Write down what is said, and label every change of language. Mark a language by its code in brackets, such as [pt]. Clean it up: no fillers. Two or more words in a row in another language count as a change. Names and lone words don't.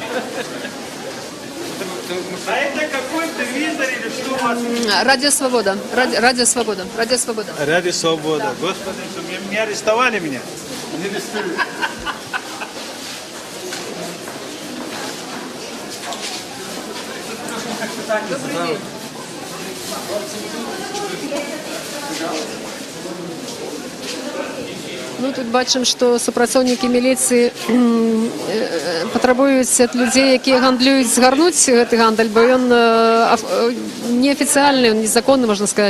[ru] А это какой телевизор или что у вас? Радио Свобода. Радио Свобода. Радио Свобода. Ради свободы. Господи, что меня арестовали меня. Не арестуют. Добрый день. [be] Ну, тут бачым, што супрацоўнікі міліцыі патрабуюць ад людзей, якія гандлююць, згарнуць гэты гандаль, бо ён неафіцыяльны, ён незаконны, можна сказаць.